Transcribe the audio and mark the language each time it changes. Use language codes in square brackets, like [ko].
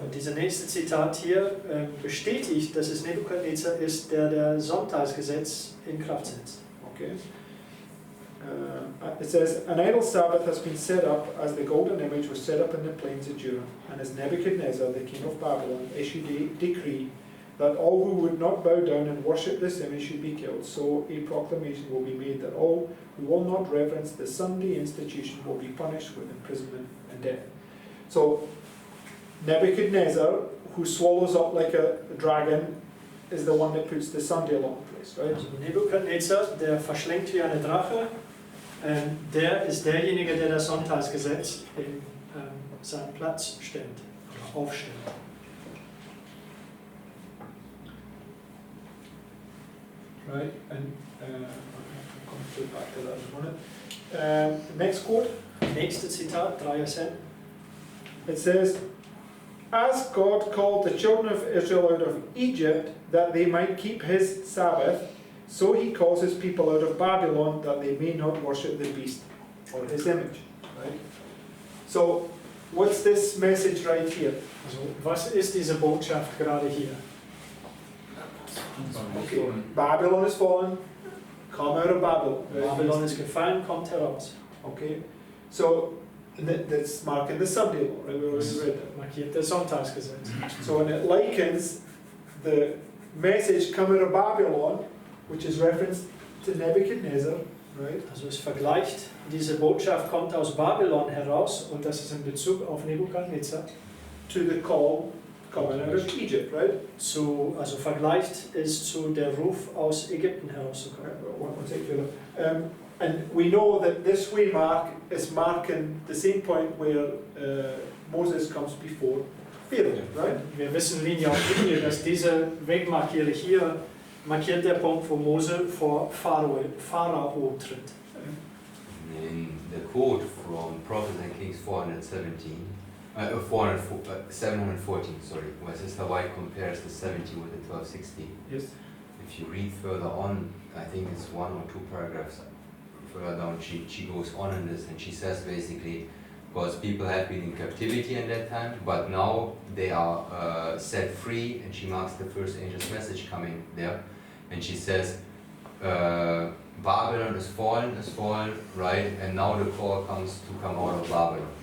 [de] Und dieses nächste Zitat hier bestätigt, dass es Nebukadnezar ist, der Sonntagsgesetz in Kraft setzt. [en] Okay, It says, an idol Sabbath has been set up as the golden image was set up in the plains of Judah, and as Nebuchadnezzar, the king of Babylon, issued a decree that all who would not bow down and worship this image should be killed. So a proclamation will be made that all who will not reverence the Sunday institution will be punished with imprisonment and death. So Nebuchadnezzar, who swallows up like a dragon, is the one that puts the Sunday law in place, right? [de] Also Nebukadnezar, der verschlingt wie eine Drache, der ist derjenige, der das Sonntagsgesetz in seinen Platz stellt, oder aufstellt. [en] Right, and I'll come back to that in a minute. Next quote. [de] Nächste Zitat, 3:10. [en] It says, as God called the children of Israel out of Egypt that they might keep his Sabbath, so he calls his people out of Babylon that they may not worship the beast or his image. Right? So, what's this message right here? [de] Also, was ist diese Botschaft gerade hier? [en] Okay. Babylon is fallen, come out of Babylon. [de] Babylon ist gefallen, kommt heraus. [en] Okay, so that's marking the Sunday law, right? We already read that. [de] Markiert das Sonntagsgesetz. [en] So when it likens the message coming out of Babylon, which is referenced to Nebuchadnezzar, right? [de] Also es vergleicht, diese Botschaft kommt aus Babylon heraus und das ist in Bezug auf Nebukadnezar. [en] To the call coming out of Egypt, right? [de] Also vergleicht es zu der Ruf aus Ägypten herauszukommen. [en] One particular. And we know that this waymark is marking the same point where Moses comes before Pharaoh, right? Wir wissen Linie auf Linie, dass diese Wegmarkierung hier markiert der Punkt, wo Mose vor Pharao tritt. In the quote from Prophets and Kings 714, sorry, where Sister White compares the 70 with the 1260. Yes. If you read further on, I think it's 1 or 2 paragraphs further down, she goes on in this and she says basically, because people have been in captivity at that time, but now they are set free, and she marks the first angel's message coming there, and she says, Babylon is fallen, right, and now the call comes to come out of Babylon.